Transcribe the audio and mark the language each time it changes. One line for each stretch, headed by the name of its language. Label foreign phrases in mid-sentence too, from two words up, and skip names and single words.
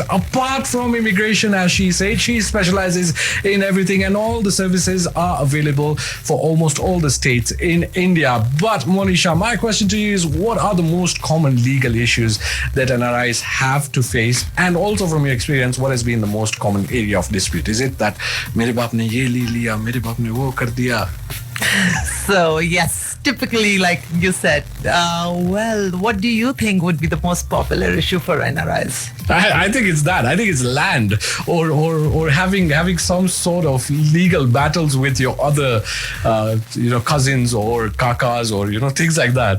English: Apart from immigration, as she said, she specializes in everything, and all the services are available for almost all the states in India. But Monisha, my question to you is, what are the most common legal issues that NRIs have to face? And also from your experience, what has been the most common area of dispute? Is it that
Hindi: मेरे बाप ने ये ले लिया, मेरे बाप ने वो कर दिया?
English: So yes, typically, like you said, well, what do you think would be the most popular issue for NRIs? I think it's that. I think it's land, or having some sort of legal battles with your other, cousins or kakas, or things like that.